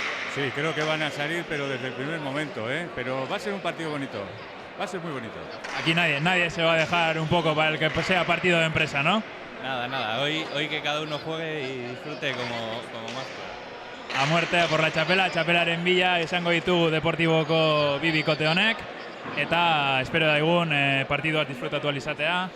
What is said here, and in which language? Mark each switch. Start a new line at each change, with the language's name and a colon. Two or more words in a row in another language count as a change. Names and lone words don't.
Spanish: Sí, creo que van a salir, pero desde el primer momento, ¿eh? Pero va a ser un partido bonito, va a ser muy bonito. Aquí nadie se va a dejar un poco para el que sea partido de empresa, ¿no? Nada, hoy que cada uno juegue y disfrute como más pueda. A muerte por la
Basque: txapelaren bila izango ditu Deportiboko bi bikote honek, eta espero daigun partiduak disfrutatu ahal izatea.